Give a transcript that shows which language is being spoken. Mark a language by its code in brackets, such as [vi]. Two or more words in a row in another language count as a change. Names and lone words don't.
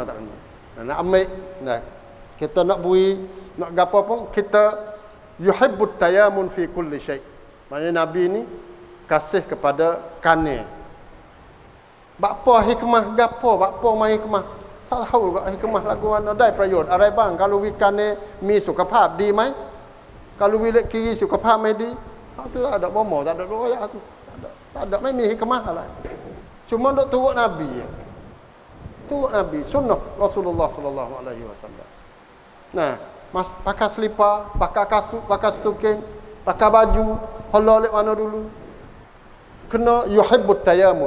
[mfa] Nak ambil, nah. Kita nak bui, nak gapo pun kita [ar] يحب التيمن في كل شيء'. [mfa] Maknanya Nabi ni kasih kepada kanan. Bakpo hikmah gapo, bakpo mai hikmah. Tak tahu juga hikmah lagu mana [th] ได้ประโยชน์อะไรบ้าง [mfa] kalau we kanan [th] มีสุขภาพดีไหม [mfa] kalau we kiri [th] สุขภาพไม่ดี [mfa] tu tak ada bomo, tak ada royak tu. Tak ada, [th] ไม่มี [mfa] hikmahอะไร cuma duk turut Nabi. Turut Nabi, sunnah Rasulullah [ar] صلى الله عليه وسلم. [mfa] Nah, pakai selipar, pakai kasut, pakai stoking, pakai baju, halal lek mana dulu. Kena [ar] يحب التيمن.